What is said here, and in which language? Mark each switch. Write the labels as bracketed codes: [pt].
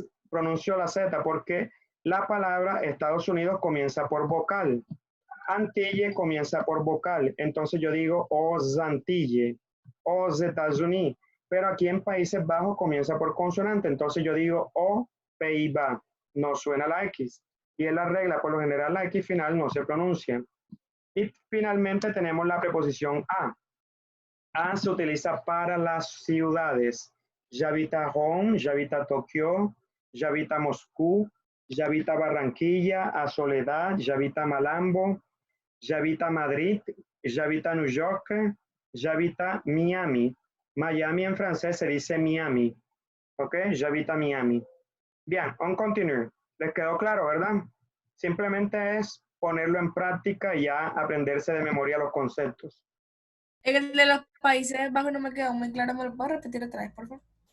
[es] Pronuncio la Z, porque la palabra Estados Unidos comienza por vocal. Antille comienza por vocal. Entonces yo digo [fr] aux Antilles, aux États-Unis. [es] Pero aquí en Países Bajos comienza por consonante. Entonces yo digo O Pays-Bas. No suena la X. Y es la regla, por lo general la X final no se pronuncia. Y finalmente tenemos la preposición A. A se utiliza para las ciudades. [fr] J'habite à Rome, j'habite à Tokio, j'habite à Moscú, j'habite à Barranquilla, a Soledad, j'habite à Malambo, j'habite à Madrid, j'habite à New York, j'habite à Miami. [es] Miami en francés se dice Miami. [fr] ¿Ok? J'habite à Miami. Bien, on continue. [es] ¿Les quedó claro, verdad? Simplemente es ponerlo en práctica y ya aprenderse de memoria los conceptos. El de los Países Bajos no me quedó muy claro, ¿me lo puedo repetir otra vez, por favor?